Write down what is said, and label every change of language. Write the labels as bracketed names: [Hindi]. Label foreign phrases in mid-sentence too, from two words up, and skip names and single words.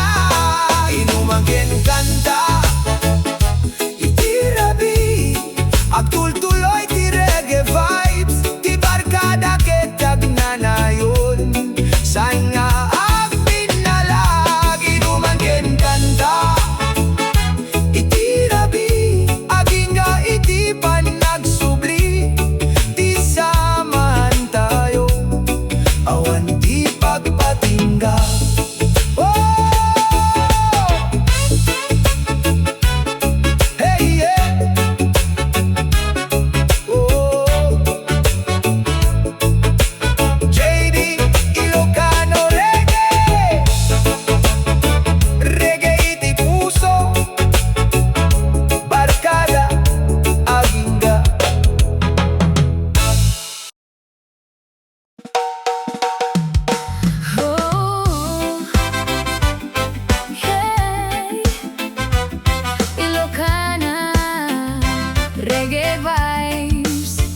[Iloko] Inuman ken kanta, itirabi, agtultuloy ti [English] reggae vibes, [Iloko] ti barkada ket agnanayon, saan nga agpinalag. Inuman ken kanta, itirabi, agingga iti panagsubli, ti samahan tayo, awan ti pagpatingga. [English] Oh! Hey, yeah! Oh! [Iloko] JD ILOKANO REGGAE, reggae iti puso, barkada, agingga. [English] Oh, hey, Ilokana Reggae vibes.